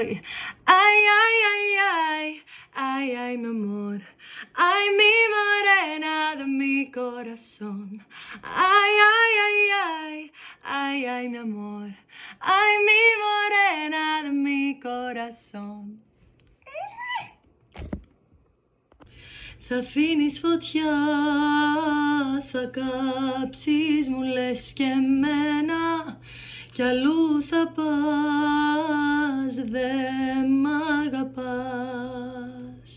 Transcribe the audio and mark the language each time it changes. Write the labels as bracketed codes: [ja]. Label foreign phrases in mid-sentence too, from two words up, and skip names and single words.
[es] Ay, ay, ay, ay, ay, ay, mi amor. Ay, mi morena de mi corazón. Ay, ay, ay, ay, ay, ay, mi amor. Ay, mi morena de mi corazón. [el] Θα αφήνεις φωτιά, θα κάψεις, μου λες και εμένα, κι αλλού θα πας, δε μ' αγαπάς.